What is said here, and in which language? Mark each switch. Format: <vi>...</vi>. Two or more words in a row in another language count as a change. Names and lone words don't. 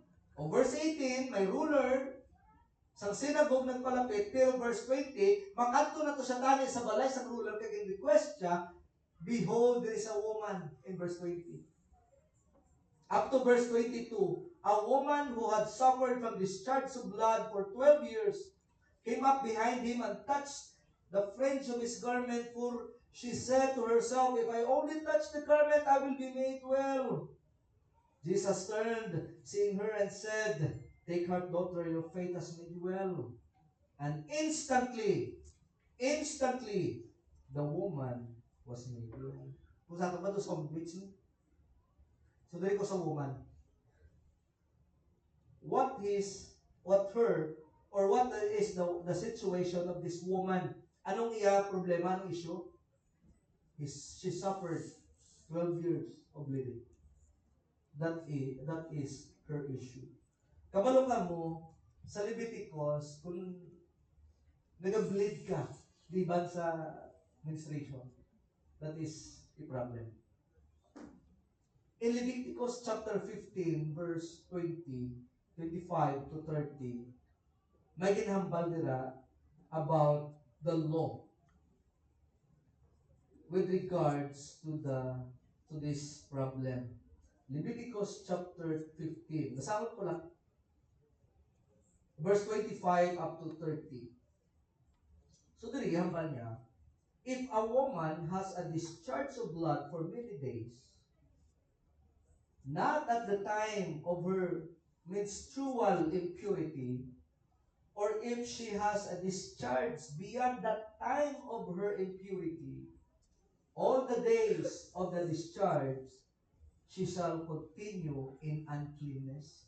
<hil>O verse 18, may ruler, sa synagogue nagpalapit, pero verse 20, makanto na to siya tani sa balay sa ruler, kag in request siya,</hil> <en>behold, there is a woman, in verse 20. Up to verse 22, a woman who had suffered from discharge of blood for 12 years came up behind him and touched the fringe of his garment, for she said to herself, if I only touch the garment, I will be made well. Jesus turned, seeing her, and said, take heart, daughter, your faith has made you well. And instantly, the woman was made well.</en> <tl>Kung saan ba ito sa which ni?</tl> <hil>So, dali ko sa woman.</hil> <en>What is the situation of this woman?</en> <hil>Anong iya problema, anong issue?</hil> <en>She suffered 12 years of bleeding. That is her issue.</en> <hil>Kabalo ka mo, sa Leviticus, kung nag-bleed ka, liban sa menstruation,</hil> <en>that is a problem. In Leviticus chapter 15, verse 20, 25 to 30,</en> <hil>may ginhambal nila</hil> <en>about the law with regards to this problem.</en> <tl>Leviticus chapter 15. Basahin ko lang.</tl> <en>Verse 25 up to 30.</en> <hil>So, diri, hambal niya,</hil> <en>if a woman has a discharge of blood for many days, not at the time of her menstrual impurity, or if she has a discharge beyond that time of her impurity, all the days of the discharge, she shall continue in uncleanness.</en>